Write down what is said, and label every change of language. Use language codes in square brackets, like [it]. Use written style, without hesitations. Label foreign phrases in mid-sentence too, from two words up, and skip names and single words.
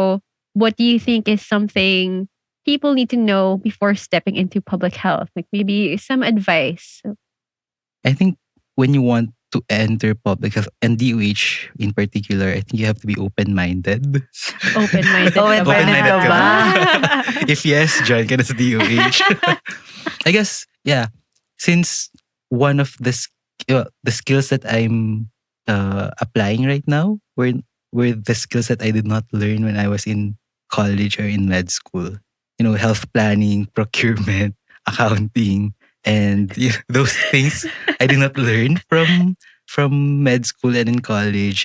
[en] So, what do you think is something people need to know before stepping into public health? Like maybe some advice. I think when you want to enter public health and DOH in particular, I think you have to be open-minded. Open-minded. Open-minded [tl] ka ka ba? ba? [en] If yes, join [tl] ka na sa DOH. [en] I guess, yeah. Since one of the skills that I'm applying right now were the skills that I did not learn when I was in college or in med school. Health planning, procurement, accounting, and those things I did not learn from med school and in college.